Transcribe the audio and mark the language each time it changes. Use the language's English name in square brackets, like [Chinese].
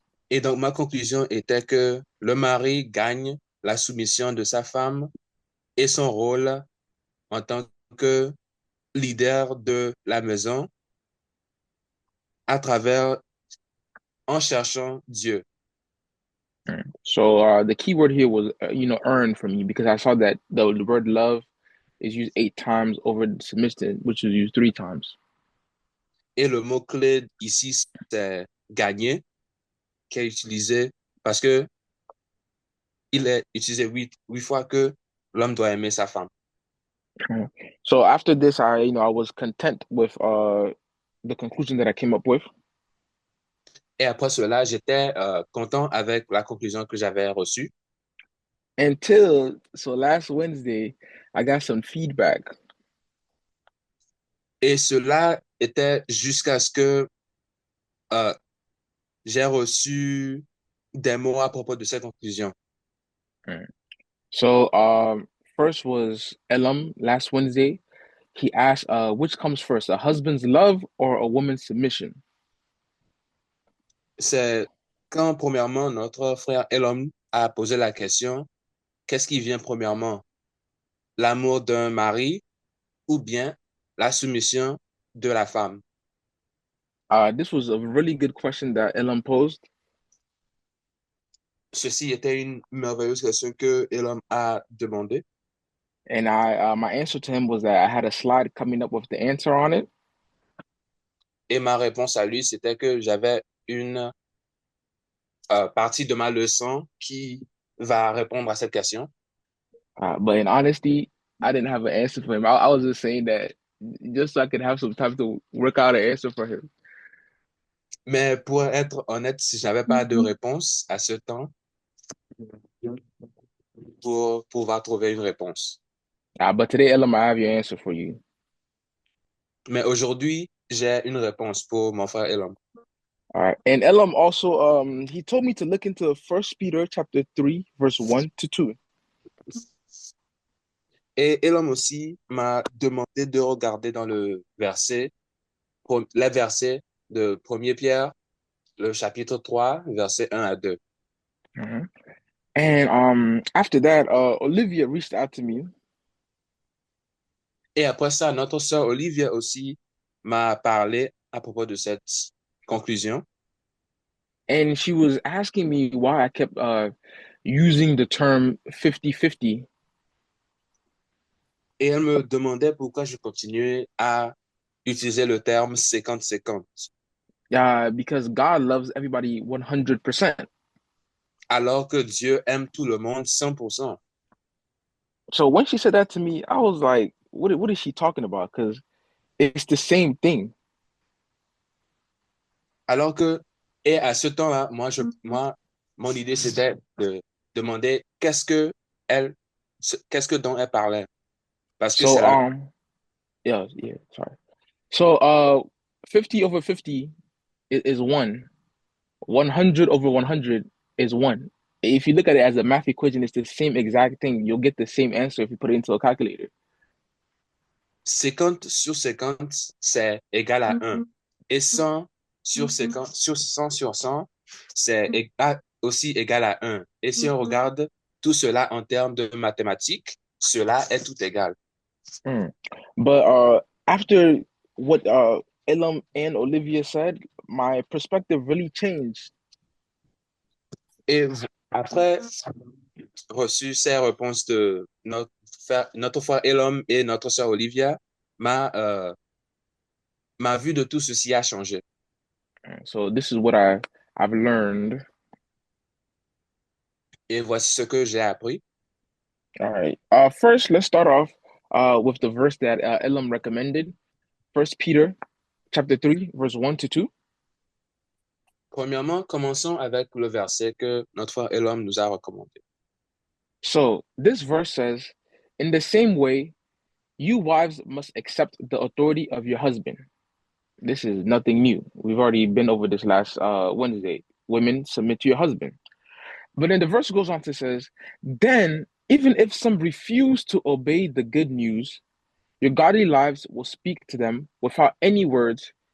[French] Et donc, ma conclusion était que le mari gagne la soumission de sa femme et son rôle en tant que leader de la maison à travers, en cherchant Dieu. [English] So the key word here was, earn for me because I saw that the word love is used 8 times over submission, which is used 3 times. [French] Et le mot-clé ici, c'est gagner, qui est utilisé parce que il est utilisé 8 fois que l'homme doit aimer sa femme. [English] So after this, I was content with the conclusion that I came up with. [French] Et après cela, j'étais content avec la conclusion que j'avais reçue. [English] So last Wednesday, I got some feedback. [French] Et cela était jusqu'à ce que j'ai reçu des mots à propos de cette conclusion. [English] So first was Elam last Wednesday. He asked, which comes first, a husband's love or a woman's submission? [French] C'est quand, premièrement, notre frère Elom a posé la question, qu'est-ce qui vient premièrement? L'amour d'un mari ou bien la soumission de la femme? [English] This was a really good question that Elam posed. [French] Ceci était une merveilleuse question que Elom a demandé. [English] And my answer to him was that I had a slide coming up with the answer on it. [French] Et ma réponse à lui, c'était que j'avais une partie de ma leçon qui va répondre à cette question. [English] But in honesty, I didn't have an answer for him. I was just saying that just so I could have some time to work out an answer for him. [French] Mais pour être honnête, si je n'avais pas de réponse à ce temps, pour pouvoir trouver une réponse. [English] But today, Elam, I have your answer for you. [French] Mais aujourd'hui, j'ai une réponse pour mon frère Elam. [English] All right. And Elam also, he told me to look into First Peter chapter 3, verse 1-2. [French] Et Elam aussi m'a demandé de regarder dans le verset, les versets de 1er Pierre, le chapitre 3, versets 1 à 2. Mm-hmm. [English] And after that, Olivia reached out to me. [French] Et après ça, notre sœur Olivia aussi m'a parlé à propos de cette conclusion. [English] And she was asking me why I kept using the term 50-50. [French] Et elle me demandait pourquoi je continuais à utiliser le terme 50-50, [English] Because God loves everybody 100%. [French] alors que Dieu aime tout le monde 100%. [English] So when she said that to me, I was like, what is she talking about? Because it's the same thing. [French] Alors que, et à ce temps-là, moi, mon idée, c'était de demander qu'est-ce que dont elle parlait. Parce que c'est [English] So [French] la [English] yeah, sorry. So 50 over 50 is one. 100 over 100 is one. If you look at it as a math equation, it's the same exact thing. You'll get the same answer if you put it into a calculator. [French] 50 sur 50, c'est égal à 1. Et 100 sur 50, sur 100 sur 100, c'est aussi égal à 1. Et si on regarde tout cela en termes de mathématiques, cela est tout égal. [English] But after what Elam and Olivia said, my perspective really changed. [French] Et après reçu ces réponses de notre frère Elam et notre sœur Olivia, ma vue de tout ceci a changé. [English] So this is what I've learned. [French] Et voici ce que j'ai appris. [English] All right. First, let's start off with the verse that Elam recommended. First Peter chapter 3, verse 1 to 2. [French] Premièrement, commençons avec le verset que notre frère Elam nous a recommandé. [English] So this verse says, in the same way, you wives must accept the authority of your husband. This is nothing new. We've already been over this last Wednesday. Women, submit to your husband. But then the verse goes on to says, then even if some refuse to obey the good news, your godly lives will speak to them without any words.